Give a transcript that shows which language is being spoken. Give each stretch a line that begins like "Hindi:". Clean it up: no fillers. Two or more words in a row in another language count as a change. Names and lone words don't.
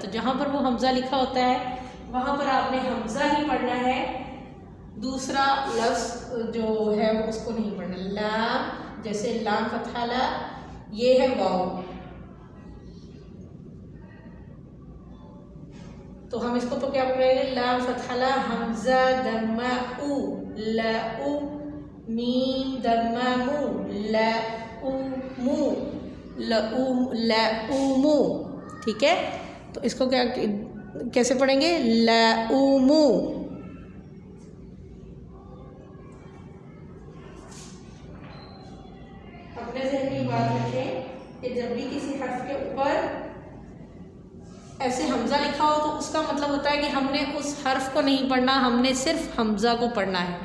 Urdu: تو جہاں پر وہ حمزہ لکھا ہوتا ہے وہاں پر آپ نے حمزہ ہی پڑھنا ہے، دوسرا لفظ جو ہے وہ اس کو نہیں پڑھنا. لام، جیسے لام فتحہ لا، یہ ہے واو، تو ہم اس کو تو کیا پڑھیں گے؟ لام فتحہ لا، حمزہ ضمہ او، لا او، میم ضمہ مو، لا او مو، لا او، لا او مو. ٹھیک ہے، تو اس کو کیا کیسے پڑھیں گے؟ لا او مو. اپنے ذہن میں بات رکھیں کہ جب بھی کسی حرف کے اوپر ایسے حمزہ لکھا ہو تو اس کا مطلب ہوتا ہے کہ ہم نے اس حرف کو نہیں پڑھنا، ہم نے صرف حمزہ کو پڑھنا ہے.